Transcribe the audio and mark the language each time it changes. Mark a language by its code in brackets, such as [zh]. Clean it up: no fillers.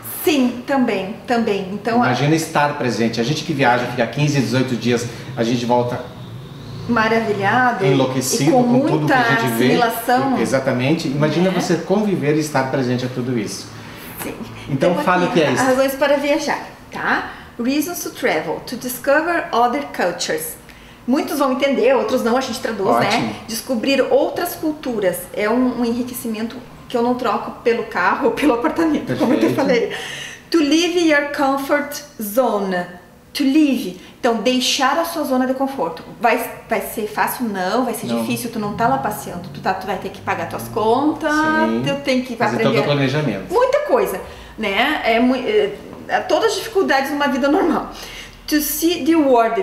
[pt] Sim, também. Então, imagina estar presente. A gente que viaja, fica 15, 18 dias, a gente volta maravilhado, enlouquecido e com tudo que a gente assimilação. Vê. Exatamente. Imagina você conviver e estar presente a tudo isso. Sim. Então fala o que é isso. Razões para viajar, tá? [en] Reasons to travel, to discover other cultures. [pt] Muitos vão entender, outros não, a gente traduz, ótimo, né? Descobrir outras culturas é um enriquecimento que eu não troco pelo carro ou pelo apartamento, perfeito, como eu te falei. [en] To leave your comfort zone. To leave. [pt] Então, deixar a sua zona de conforto. Vai ser fácil? Não. Vai ser difícil. Tu não tá lá passeando. Tu vai ter que pagar tuas contas. Sim. Tu tem que fazer aprender. Todo o planejamento. Muita coisa, né? Todas as dificuldades numa vida normal. [en] To see the world.